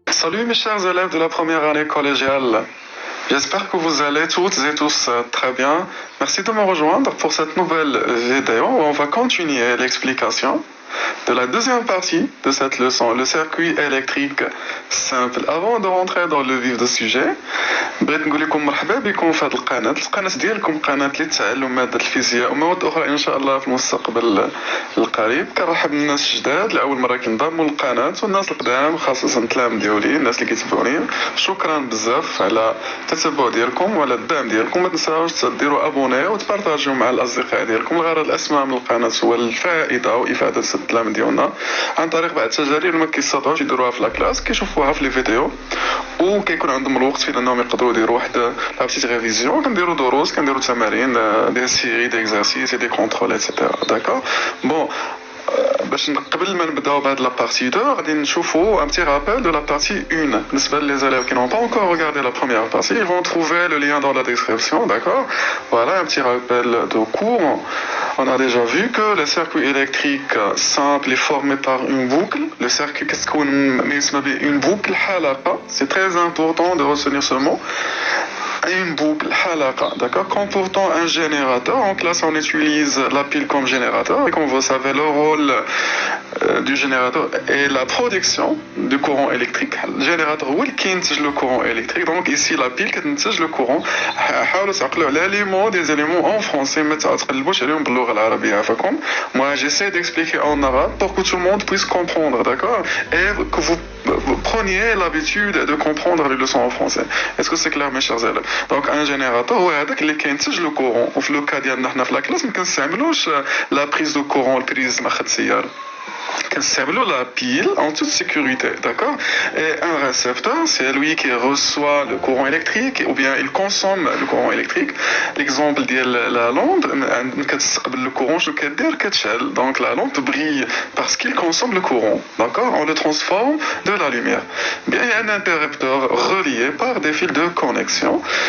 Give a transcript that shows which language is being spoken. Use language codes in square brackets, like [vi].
[fr] Salut mes chers élèves de la première année collégiale. J'espère que vous allez toutes et tous très bien. Merci de me rejoindre pour cette nouvelle vidéo où on va continuer l'explication de la deuxième partie de cette leçon, le circuit électrique simple. Avant de rentrer dans le vif du sujet, [ar] بغيت نقول لكم مرحبا بكم في هذه القناة ديالكم، قناة للتعلم مادة الفيزياء ومواد أخرى إن شاء الله في المستقبل القريب. كنرحب بالناس الجداد لأول مرة كينضموا للقناة، والناس القدام خاصة التلاميذ ديالي، الناس اللي كيتبعوني، شكرا بزاف على التتبع ديالكم وعلى الدعم ديالكم. ما تنساوش ديروا ابوني وتبارطاجيو مع الأصدقاء ديالكم. الغرض الأسمى من القناة هو الفائدة وإفادة التلاميذ ديالنا عن طريق بعض التجارب اللي ما كيستطيعوش يديروها في لاكلاس، كيشوفوها في لي فيديو وكيكون عندهم الوقت فين انهم يقدروا يديروا واحد [fr] لا بتيت ريفيزيون. [ar] كنديروا دروس، كنديروا تمارين، [fr] دي سيري ديكزارسيس دي كونترول [ar] ايتترا. داكور بون باش قبل ما نبداو بهاد لا بارتي 2 غادي نشوفوا [fr] un petit rappel de la partie 1. [ar] بالنسبه [fr] les élèves qui n'ont pas encore regardé la première partie, ils vont trouver le lien dans la description, d'accord. Voilà un petit rappel de cours. On a déjà vu que le circuit électrique simple est formé par une boucle. Le circuit qu'est-ce qu'on met une boucle حلقة. C'est très important de retenir ce mot. Une boucle halaqa, d'accord, comportant un générateur. En classe, on utilise la pile comme générateur, et comme vous savez, le rôle du générateur est la production du courant électrique. Le générateur [ar] هو اللي كينتج [fr] le courant électrique. Donc ici la pile [ar] كتنتج [fr] le courant. [ar] حاولوا تعقلوا على [fr] les mots des éléments en français، [ar] ما تقلبوش عليهم باللغة العربية عفاكم. [fr] Moi j'essaie d'expliquer en arabe pour que tout le monde puisse comprendre, d'accord, et que vous preniez l'habitude de comprendre les leçons en français. Est-ce que c'est clair mes chers élèves? Donc un générateur [ar] هو هذاك اللي كينتج [fr] le courant. [ar] وفي لو كا ديالنا حنا في لا كلاس ما كنستعملوش [fr] la prise de courant، [ar] البريز ما خد سيارة، كنستعملوا [fr] la pile en toute sécurité, d'accord. Et un récepteur, c'est lui qui reçoit le courant électrique ou bien il consomme le courant électrique. L'exemple [ar] ديال [fr] la lampe [ar] كتستقبل [fr] le courant [ar] شنو كدير؟ كتشعل. [fr] Donc la lampe brille parce qu'il consomme le courant, d'accord. On le transforme de la lumière. Bien, il y a un interrupteur relié par des fils de connexion.